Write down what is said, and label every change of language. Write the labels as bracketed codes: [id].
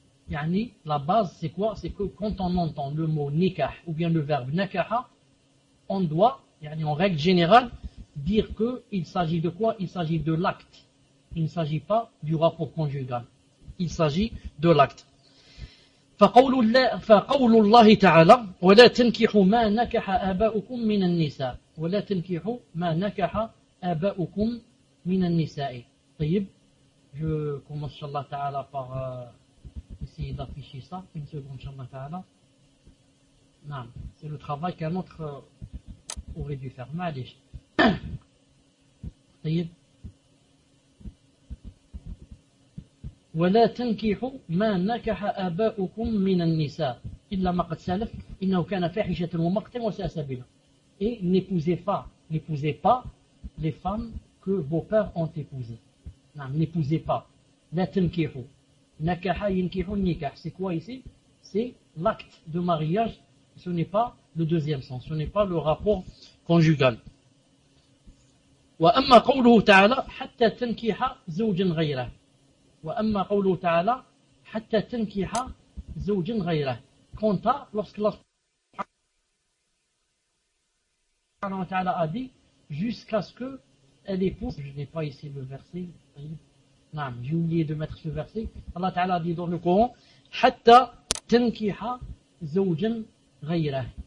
[fr] Yani, la base, c'est quoi? C'est que quand on entend le mot nikah ou bien le verbe nakaha, on doit, yani, en règle générale, dire qu'il s'agit de quoi? Il s'agit de l'acte. Il ne s'agit pas du rapport conjugal. Il s'agit de l'acte. [ar] فقول الله تعالى ولا تنكحوا ما نكح آباؤكم من النساء ولا تنكحوا ما نكح آباؤكم من النساء. [fr] طيب je commence inshallah ta'ala par essayer d'afficher ça une seconde inshallah ta'ala. Non, c'est le travail qu'un autre aurait dû faire. [ar] Maalesh. طيب ولا تنكحوا ما نكح آباؤكم من النساء إلا ما قد سلف إنه كان فاحشة ومقتا وساء سبيلا. [fr] Et n'épousez pas les femmes que vos pères ont épousées. Non, n'épousez pas. [ar] لا تنكحوا. نكح ينكحوا النكاح. [fr] C'est quoi ici? C'est l'acte de mariage. Ce n'est pas le deuxième sens. Ce n'est pas le rapport conjugal. [ar] وأما قوله تعالى حتى تنكح زوجا غيره. وأما قوله تعالى حتى تنكح زوجا غيره. [fr] كونتا lorsque الله تعالى a dit jusqu'à ce que elle épouse. Je n'ai pas ici le verset. Non, j'ai oublié de mettre ce verset. Allah تعالى a dit dans le Coran [ar] حتى تنكح زوجا غيره.